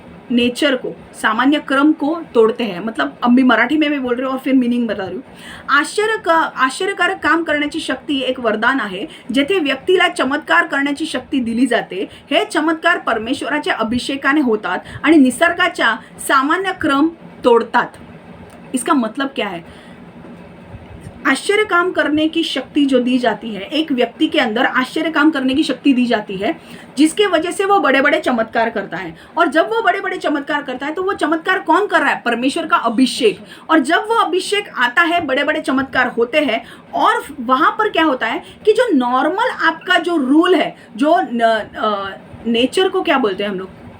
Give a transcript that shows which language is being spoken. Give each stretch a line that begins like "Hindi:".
Hindi: Nature को, सामान्य क्रम को तोड़ते हैं. मतलब अब मी मराठी में बोल रही हूँ और फिर मीनिंग बता रही हूँ.
Marathi: आश्चर्यकारक काम करण्याची शक्ती एक वरदान आहे, जेथे व्यक्तीला चमत्कार करण्याची शक्ती दिली जाते. हे चमत्कार परमेश्वराच्या अभिषेकाने होतात आणि निसर्गाचा सामान्य क्रम तोड़तात.
Hindi: इसका मतलब क्या है? आश्चर्य काम करने की शक्ति जो दी जाती है, एक व्यक्ति के अंदर आश्चर्य काम करने की शक्ति दी जाती है, जिसके वजह से वो बड़े बड़े चमत्कार करता है. और जब वो बड़े बड़े चमत्कार करता है तो वो चमत्कार कौन कर रहा है? परमेश्वर का अभिषेक. और जब वो अभिषेक आता है, बड़े बड़े चमत्कार होते हैं. और वहाँ पर क्या होता है कि जो नॉर्मल आपका जो रूल है, जो नेचर को क्या बोलते हैं हम लोग?